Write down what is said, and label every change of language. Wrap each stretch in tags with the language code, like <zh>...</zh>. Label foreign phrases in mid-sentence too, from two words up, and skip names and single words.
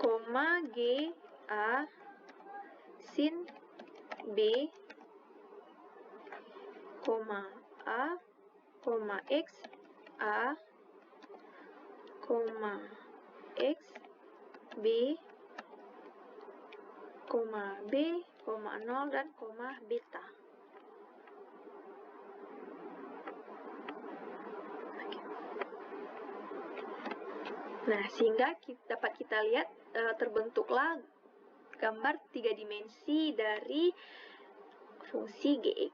<id>koma G A sin B, koma A, koma X A, koma X B, koma B, koma 0, dan koma beta. Nah, sehingga dapat kita lihat terbentuklah gambar 3 dimensi dari fungsi Gx.</id>